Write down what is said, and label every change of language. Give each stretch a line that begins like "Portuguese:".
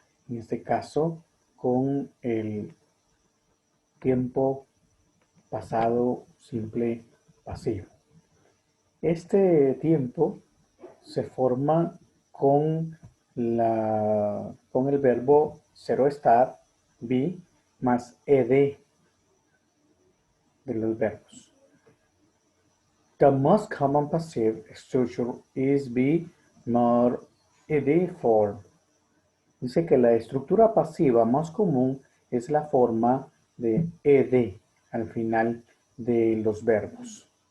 Spanish: En este caso, con el tiempo pasado simple pasivo. Este tiempo se forma con, con el verbo zero estar, be, más ed de los verbos.
English: The most common passive structure is be more ed form.
Spanish: Dice que la estructura pasiva más común es la forma de ed al final de los verbos.